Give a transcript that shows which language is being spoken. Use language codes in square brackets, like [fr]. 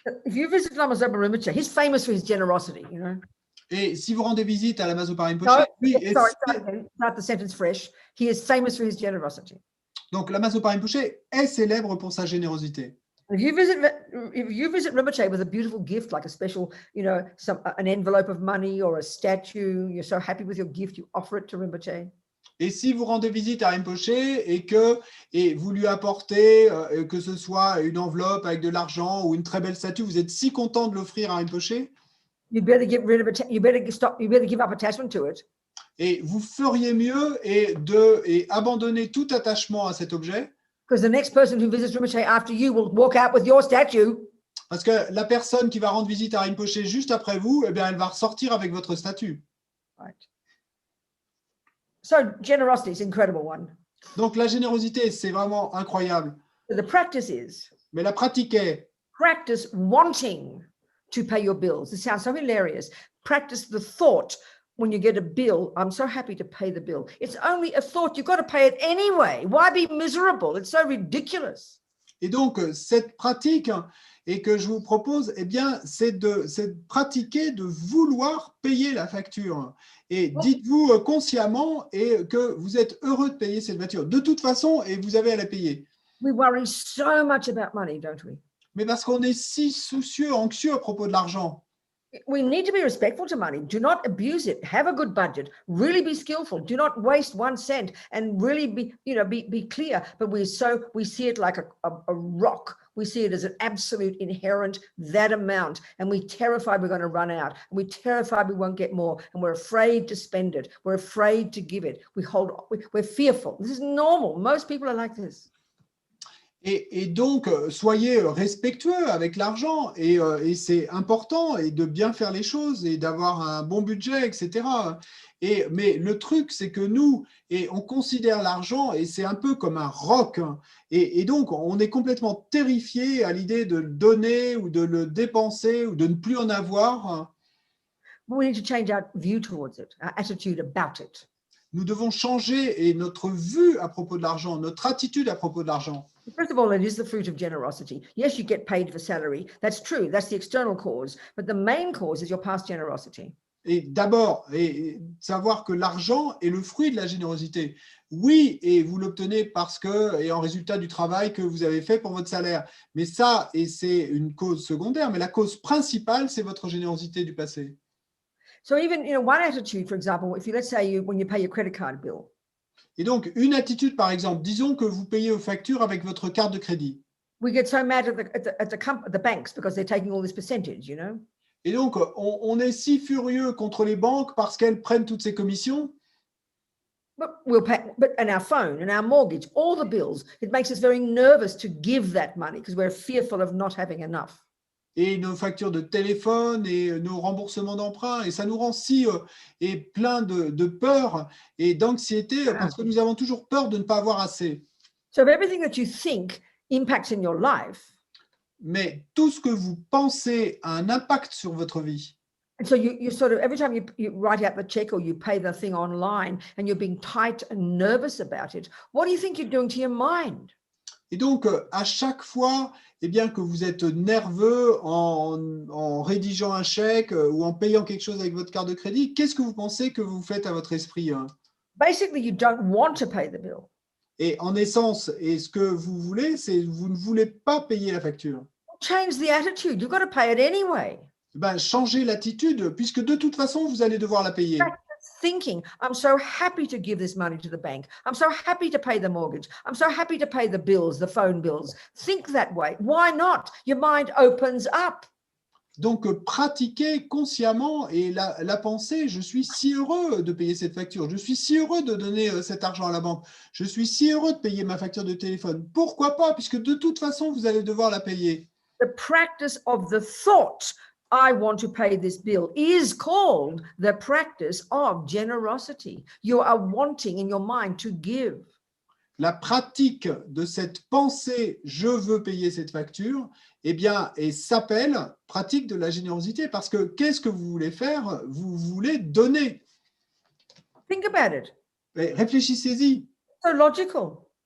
[en] If you visit Lama Zopa Rinpoche, he's famous for his generosity, you know. [fr] Et si vous rendez visite à Lama Zopa Rinpoche, [en] No, [fr] lui, [en] sorry, start again. Start the sentence fresh. He is famous for his generosity. [fr] donc Lama Zopa Rinpoche est célèbre pour sa générosité. [en] If you visit Rinpoche with a beautiful gift, like a special, you know, an envelope of money or a statue, you're so happy with your gift, you offer it to Rinpoche. [fr] Et si vous rendez visite à Rinpoche et vous lui apportez, que ce soit une enveloppe avec de l'argent ou une très belle statue, vous êtes si content de l'offrir à Rinpoche, [en] You better get rid of it. You better give up attachment to it. [fr] et vous feriez mieux et abandonner tout attachement à cet objet, [en] Because the next person who visits Rinpoche after you will walk out with your statue. [fr] parce que la personne qui va rendre visite à Rinpoche juste après vous, eh bien, elle va ressortir avec votre statue. [en] Right. So generosity is an incredible one. [fr] Donc la générosité, c'est vraiment incroyable. [en] So the practice is [fr] Mais la pratique est, [en] practice wanting to pay your bills. It sounds so hilarious. Practice the thought when you get a bill, I'm so happy to pay the bill. It's only a thought. You've got to pay it anyway. Why be miserable? It's so ridiculous. [fr] et donc cette pratique et que je vous propose, eh bien, c'est de pratiquer, de vouloir payer la facture. Et dites-vous consciemment que vous êtes heureux de payer cette facture. De toute façon, et vous avez à la payer. [en] We worry so much about money, don't we? [fr] Mais parce qu'on est si soucieux, anxieux à propos de l'argent. [en] We need to be respectful to money. Do not abuse it. Have a good budget. Really be skillful. Do not waste 1 cent, and really be clear. But we see it like a rock. We see it as an absolute inherent, that amount. And we're terrified we're going to run out. And we're terrified we won't get more. And we're afraid to spend it. We're afraid to give it. We're fearful. This is normal. Most people are like this. [fr] Et donc, soyez respectueux avec l'argent et c'est important et de bien faire les choses et d'avoir un bon budget, etc. Mais le truc, c'est que nous, on considère l'argent et c'est un peu comme un roc. Et donc, on est complètement terrifié à l'idée de le donner ou de le dépenser ou de ne plus en avoir. [en] We need to change our view towards it, our attitude about it. [fr] Nous devons changer notre vue à propos de l'argent, notre attitude à propos de l'argent. [en] First of all, it is the fruit of generosity. Yes, you get paid for salary. That's true. That's the external cause. But the main cause is your past generosity. [fr] Et d'abord, savoir que l'argent est le fruit de la générosité. Oui, et vous l'obtenez parce que, et en résultat du travail que vous avez fait pour votre salaire. Mais ça, et c'est une cause secondaire, mais la cause principale, c'est votre générosité du passé. [en] So even, one attitude, for example, if let's say when you pay your credit card bill. [fr] Et donc, une attitude, par exemple, disons que vous payez vos factures avec votre carte de crédit. [en] We get so mad at the banks because they're taking all this percentage, [fr] Et donc, on est si furieux contre les banques parce qu'elles prennent toutes ces commissions. [en] But we'll pay, and our phone and our mortgage, all the bills, it makes us very nervous to give that money because we're fearful of not having enough. [fr] Et nos factures de téléphone et nos remboursements d'emprunt, et ça nous rend si plein de peur et d'anxiété parce que nous avons toujours peur de ne pas avoir assez. [en] So everything that you think impacts in your life. [fr] Mais tout ce que vous pensez a un impact sur votre vie. [en] And so you sort of, every time you write out the check or you pay the thing online and you're being tight and nervous about it, what do you think you're doing to your mind? [fr] Et donc, à chaque fois bien, que vous êtes nerveux en rédigeant un chèque ou en payant quelque chose avec votre carte de crédit, qu'est-ce que vous pensez que vous faites à votre esprit? [en] Basically, you don't want to pay the bill. [fr] Et en essence, et ce que vous voulez, c'est vous ne voulez pas payer la facture. [en] Change the attitude. You've got to pay it anyway. [fr] Ben, changez l'attitude, puisque de toute façon, vous allez devoir la payer. Thinking, I'm so happy to give this money to the bank. I'm so happy to pay the mortgage. I'm so happy to pay the bills, the phone bills. Think that way. Why not? Your mind opens up. Donc, pratiquez consciemment et la pensée, je suis si heureux de payer cette facture, je suis si heureux de donner cet argent à la banque, je suis si heureux de payer ma facture de téléphone. Pourquoi pas? Puisque de toute façon, vous allez devoir la payer. [en] The practice of the thought, I want to pay this bill is called the practice of generosity. You are wanting in your mind to give. [fr] La pratique de cette pensée « je veux payer cette facture », eh bien, et s'appelle pratique de la générosité parce que qu'est-ce que vous voulez faire? Vous voulez donner. [en] Think about it. [fr] Et réfléchissez-y. [en] So logical.